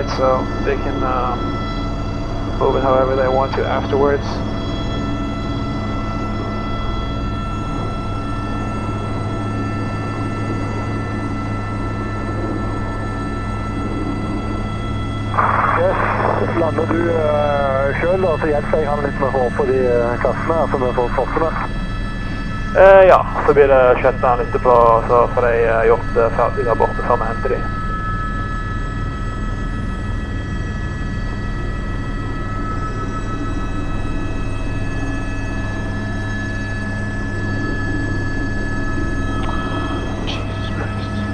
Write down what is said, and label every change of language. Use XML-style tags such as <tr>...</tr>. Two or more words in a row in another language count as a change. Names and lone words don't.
<en>So they can move it however they want to afterwards. Yes,</en> <no>lander du selv da, så hjelper jeg han litt med å få på de kassene her, som vi får fortene. Ja, så blir det shutdown etterpå, så får de gjort det ferdig der borte før vi henter de.</no> <en>Jesus Christ.</en>